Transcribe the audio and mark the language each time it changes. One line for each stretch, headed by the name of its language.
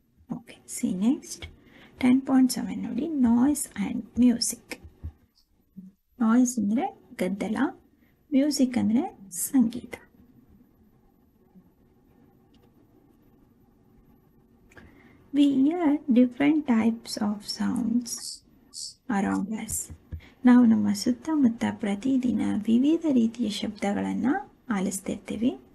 English: Okay, see next 10.7 ನೋಡಿ, noise and music.
Kannada: Noise ಅಂದರೆ ಗದ್ದಲ, ಮ್ಯೂಸಿಕ್ ಅಂದರೆ ಸಂಗೀತ.
English: We hear different types of sounds around us.
Kannada: ನಾವು ನಮ್ಮ ಸುತ್ತಮುತ್ತ ಪ್ರತಿದಿನ ವಿವಿಧ ರೀತಿಯ ಶಬ್ದಗಳನ್ನು ಆಲಿಸ್ತಿರ್ತೀವಿ.